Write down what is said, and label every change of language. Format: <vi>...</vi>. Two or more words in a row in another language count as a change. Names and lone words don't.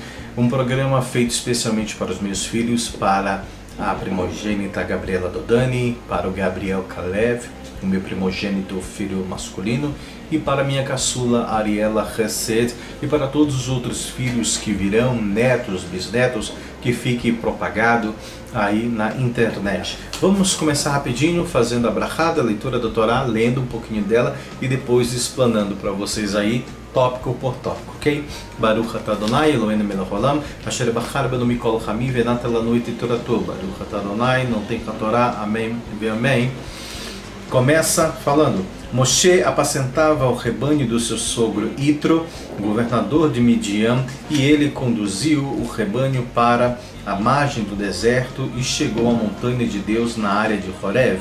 <pt>Um programa feito especialmente para os meus filhos, para a primogênita Gabriela Dodani, para o Gabriel Kalev, o meu primogênito filho masculino, e para minha caçula Ariela Hesed, e para todos os outros filhos que virão, netos, bisnetos, que fique propagado aí na internet. Vamos começar rapidinho fazendo a brachá da leitura da Torá, lendo um pouquinho dela e depois explanando para vocês aí tópico por tópico, ok?</pt> <he>ברוך אתה אדוני אלוהינו מלך העולם אשר בחר בנו מכל חמים ונתן לנו את תורתו. ברוך אתה אדוני,</he> <pt>não tem que a Torá, amém e amém. Começa falando: Moshe apacentava o rebanho do seu sogro Itro, governador de Midian, e ele conduziu o rebanho para a margem do deserto e chegou à montanha de Deus na área de Horev.</pt>